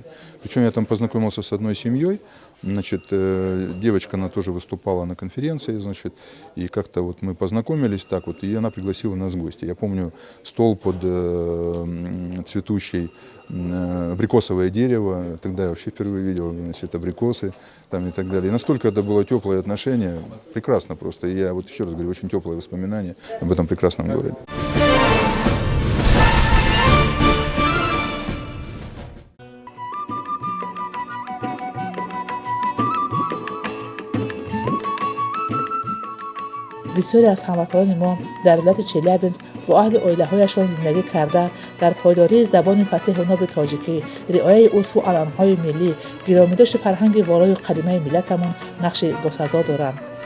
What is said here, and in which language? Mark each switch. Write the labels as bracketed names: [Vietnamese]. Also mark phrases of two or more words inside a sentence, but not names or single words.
[Russian] Причем я там познакомился с одной семьей. Значит, девочка, она тоже выступала на конференции, значит, и как-то вот мы познакомились так вот, и она пригласила нас в гости. Я помню стол под цветущей абрикосовое дерево, тогда я вообще впервые видел, значит, абрикосы там и так далее. И настолько это было теплое отношение, прекрасно просто. И я вот еще раз говорю, очень теплые воспоминания об этом прекрасном городе. [Tajik] Бисёре аз ҳамватанони мо дар вилояти Челябинск бо аҳли оилаҳояшон зиндагӣ карда дар пойдории забони фасеҳу ноби тоҷикӣ, риояи урфу аломатҳои миллӣ, гиромидошти фарҳанги волои ва қадимии миллатамон нақши босазо доранд.